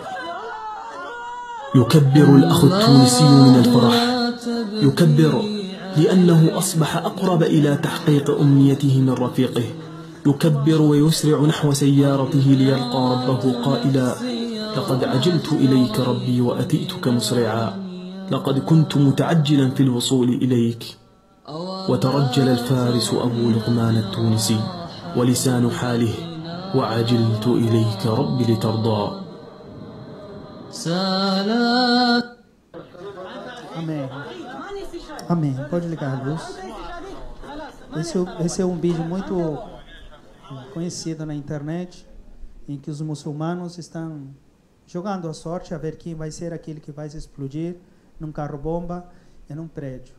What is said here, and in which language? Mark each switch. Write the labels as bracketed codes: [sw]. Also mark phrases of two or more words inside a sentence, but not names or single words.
[ar] يكبر الأخ التونسي من الفرح، يكبر لأنه أصبح أقرب إلى تحقيق أمنيته من رفيقه، يكبر ويسرع نحو سيارته ليلقى ربه قائلا: لقد عجلت إليك ربي وأتيتك مسرعا، لقد كنت متعجلا في الوصول إليك. وترجل الفارس أبو لقمان التونسي ولسان حاله: وعجلت إليك ربي لترضى. [pt] Amém. Amém. Pode ligar a luz. Esse é um vídeo muito conhecido na internet, em que os muçulmanos estão jogando a sorte a ver quem vai ser aquele que vai se explodir num carro-bomba e num prédio.